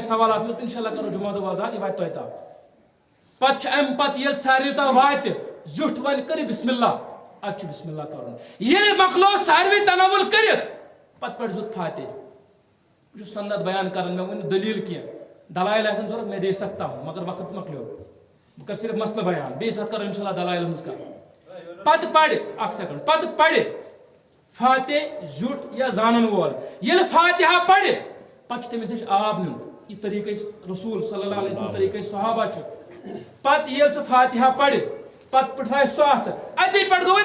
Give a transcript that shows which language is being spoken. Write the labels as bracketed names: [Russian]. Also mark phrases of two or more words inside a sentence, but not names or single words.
[Kashmiri] سوالات منٛز [Arabic] انشاء اللہ [Kashmiri] کرو جمعہ دۄہ وضاحت یہِ واتہِ تۄہہِ تام پتہٕ چھُ امہِ پتہٕ ییٚلہِ ساروٕے تام واتہِ زیُٹھ ونہِ کٔرِو [Arabic] بسم اللہ [Kashmiri] ادٕ چھُ [Arabic] بسم اللہ [Kashmiri] کرُن ییٚلہِ مۄکلو ساروٕے تناوُل کٔرِتھ پتہٕ پٮ۪ٹھ ضوٚرتھ فاتح بہٕ چھُس سنت بیان کران مےٚ ؤنۍ دلیٖل کینٛہہ دلایل آسن ضوٚرتھ مےٚ [Urdu] دے سکتا ہوں [Kashmiri] مگر وقت مۄکلیو بہٕ کرٕ صرف مسلہٕ بیان بیٚیہِ ساتہٕ کرو [Arabic] انشاء اللہ [Kashmiri] دلایلن ہٕنٛز کتھ پتہٕ پرِ اکھ سیکنڈ پتہٕ پرِ فاتح زیُٹھ یا زانن وول ییٚلہِ فاتحہ پرِ پتہٕ چھُ تٔمِس نِش آب نیُن یہِ طریٖقے رسوٗل [Arabic] صلی اللہ علیہ وسلم [Kashmiri] طریٖقے صحابہ چھُ پتہٕ ییٚلہِ سُہ فاتحہ پرِ پتہٕ پٕٹھرایہِ سُہ اتھٕ اتی پٮ۪ٹھ گوٚو